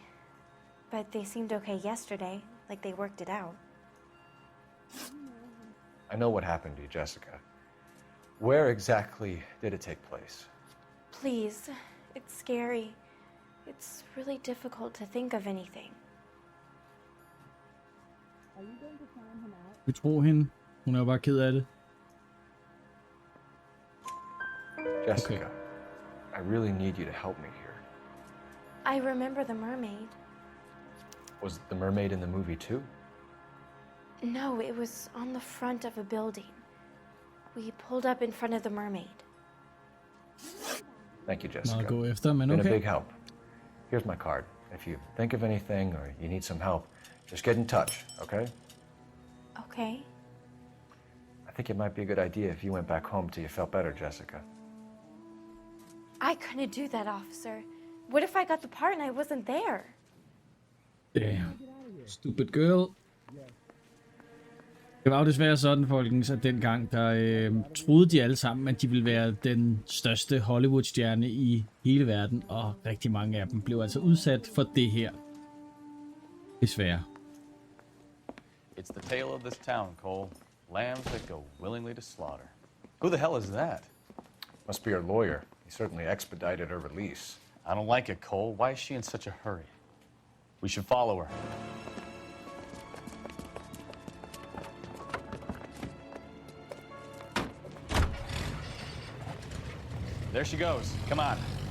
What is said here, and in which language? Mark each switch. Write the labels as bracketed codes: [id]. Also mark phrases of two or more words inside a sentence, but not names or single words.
[en] But they seemed okay yesterday, like they worked it out. I know what happened to you, Jessica. Where exactly did it take place? Please, it's scary. It's really difficult to think of anything. [da] Vi tror hende. Hun er jo bare ked af det. [en] Jessica, okay. I really need you to help me here. I remember the mermaid. Was the mermaid in the movie too? No, it was on the front of a building. We pulled up in front of the mermaid. Thank you, Jessica. [da] Meget gå efter, men [en] Been okay. a big help. Here's my card. If you think of anything or you need some help, just get in touch, okay? Okay. I think it might be a good idea if you went back home till you felt better, Jessica. I couldn't do that, officer. What if I got the part and I wasn't there? Damn. Stupid girl. [da] Det var jo desværre sådan, folkens, at dengang, der troede de alle sammen, at de ville være den største Hollywood-stjerne i hele verden, og rigtig mange af dem blev altså udsat for det her. Desværre. [en] It's the tale of this town, Cole. Lambs that go willingly to slaughter. Who the hell is that? Must be her lawyer. He certainly expedited her release. I don't like it, Cole. Why is she in such a hurry? We should follow her. There she goes. Come on.